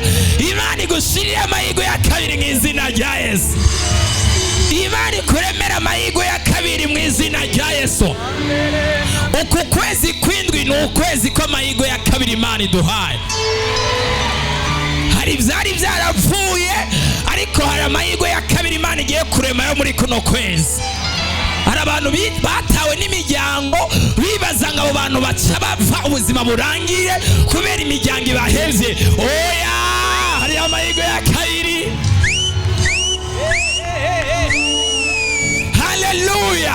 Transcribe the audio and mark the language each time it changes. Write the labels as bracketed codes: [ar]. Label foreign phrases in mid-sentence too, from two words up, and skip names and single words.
[rn] Imana igushirira amahirwe ya kabiri mu izina rya Yesu. Imana ikuremera amahirwe ya kabiri mu izina rya Yesu. Uku kwezi kw'indwi ni ukwezi kw'amahirwe ya kabiri Imana iduhaye. Hari ibyari byarapfuye, ariko hari amahirwe ya kabiri Imana igiye kurema yo muri kuno kwezi. Hari abantu batawe n'imiryango bibaza ngo abo bantu baca bapfa ubuzima burangiye kubera imiryango ibahevye. Oya, hari amahirwe ya kabiri. Haleluya.